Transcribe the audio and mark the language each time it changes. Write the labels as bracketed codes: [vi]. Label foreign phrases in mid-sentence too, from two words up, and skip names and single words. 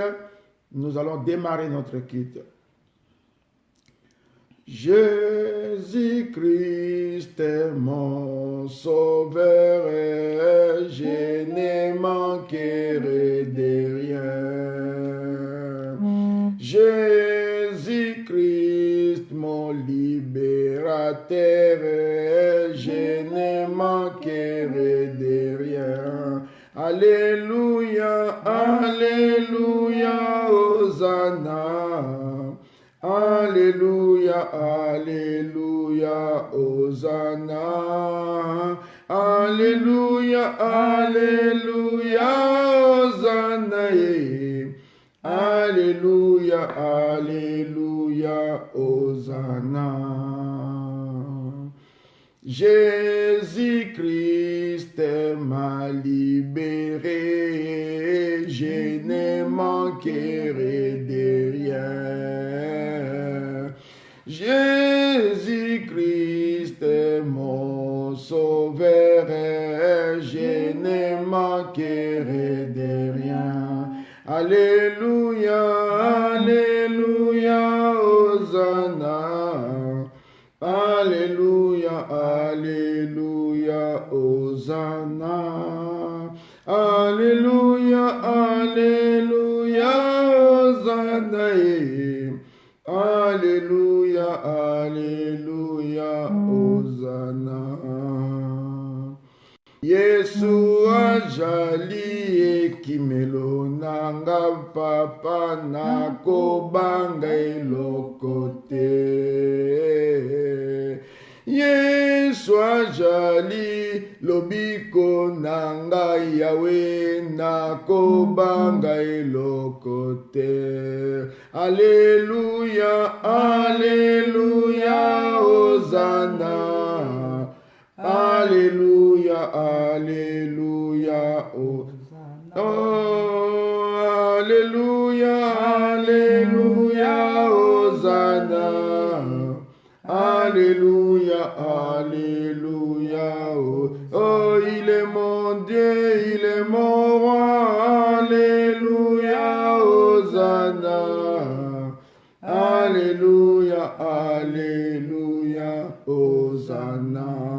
[fr] Nous allons démarrer notre culte. Jésus-Christ est mon sauveur et je ne manquerai de rien. Jésus-Christ mon libérateur et je ne manquerai de rien. Alléluia, Alléluia, Hosanna. Alléluia, Alléluia, Hosanna. Alléluia, Alléluia, Hosanna. Alléluia, Alléluia, Hosanna. Jésus-Christ m'a libéré, je ne manquerai de rien. Jésus-Christ est mon sauveur, je ne manquerai de rien. Alléluia, Alléluia, Hosanna. Alléluia, Alléluia, Hosanna. Alléluia, Alléluia, Hosanna. Alléluia, Alléluia, Hosanna. [ln] Yesu ajali ekimelo nanga papa nakobanga eloko te. Yesu ajali lobiko nanga yawe nakobanga eloko te. [fr] Alléluia, Alléluia, Hosanna. Alléluia, Alléluia, Hosanna. Oh, Alléluia, Alléluia, Hosanna. Alléluia, Alléluia, oh, il est mon Dieu, il est mon roi. Alléluia, Hosanna. Alléluia, Alléluia, Hosanna.